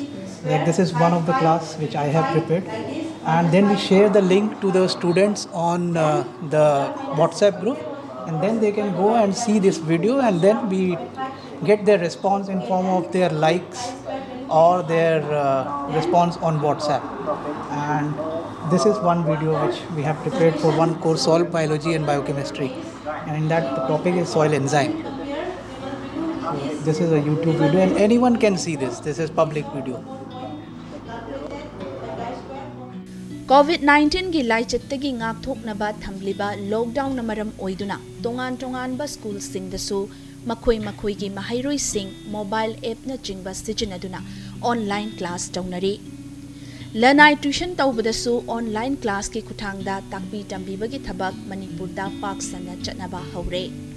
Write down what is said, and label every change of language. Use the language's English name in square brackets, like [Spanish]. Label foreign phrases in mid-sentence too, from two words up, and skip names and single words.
[English] Like this is one of the class which I have prepared, and then we share the link to the students on the WhatsApp group, and then they can go and see this video, and then we get their response in form of their likes or their response on WhatsApp. And this is one video which we have prepared for one course, soil biology and biochemistry, and in that the topic is soil enzyme. So this is a YouTube video and anyone can see this. This is public video. [Manipuri] COVID-19 gi laichattagi ngakthoknaba thamliba lockdown na maram oiduna tongan ba school sing dasu makhoi gi mahairoi sing [English] mobile app [Manipuri] na jingba sijinaduna [English] online class [Manipuri] taunari. Lanai tuition taubadasu [English] online class [Manipuri] ki kuthangda takpi tambibagi thabak Manipur da pak sana chatnaba haure.